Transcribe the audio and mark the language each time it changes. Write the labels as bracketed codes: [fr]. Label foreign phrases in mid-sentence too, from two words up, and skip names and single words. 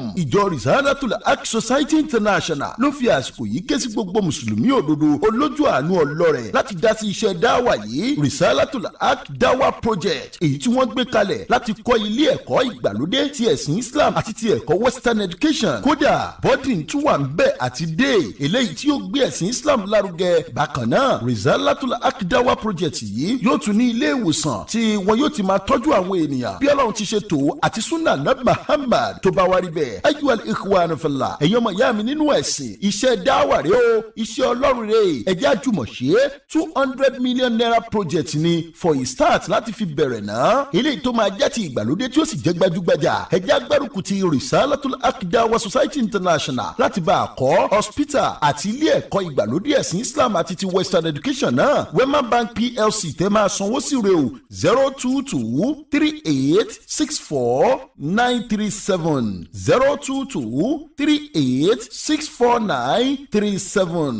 [yo] Ìjọ Risalatul Haq Society International ló fi àsìkò yìí ké sí gbogbo mùsùlùmí òdodo olójú àánú ọlọ́rẹ̀ láti dá sí iṣẹ́ dáwà yìí Risalatul Haq Dawa Project, èyí tí wọ́n gbé kalẹ̀ láti kọ́ ilé ẹ̀kọ́ ìgbàlódé ti ẹ̀sìn Islam àti ti ẹ̀kọ́ [en] Western Education. [yo] Kódà boarding tún wà ń bẹ̀ àti day eléyìí tí yóò gbé ẹ̀sìn Islam lárugẹ. Bákan náà Risalatul Haq Dawa Project yìí yóò tún ní ilé ìwòsàn tí wọn yóò ti máa tọ́jú àwọn ènìyàn bí Ọlọ́run ti ṣe tó àti sunna Nabi Muhammad tó bá wá rí bẹ́ẹ̀. [ar] أيها الإخوان في الله, [yo] ẹ̀yin ọmọ ìyá mi nínú ẹ̀sìn, iṣẹ́ dáwà rẹ o, iṣẹ́ Ọlọ́run rẹ, ẹ jẹ́ àjùmọ̀ ṣe 200 [en] million naira project [yo] ni [en] for a start [yo] láti fi bẹ̀rẹ̀ náà. Eléyìí tó máa jẹ́ ti ìgbàlódé tí ó sì jẹ́ gbajúgbajà. Ẹ jẹ́ agbárùkù ti Risalatul Haq Dawa Society International láti bá a kọ́ hospital àti ilé ẹ̀kọ́ ìgbàlódé ẹ̀sìn Islam àti ti [en] Western Education [yo] náà. Wema Bank PLC tẹ́ máa sanwó sí rẹ̀ o 02238649937 02238649937.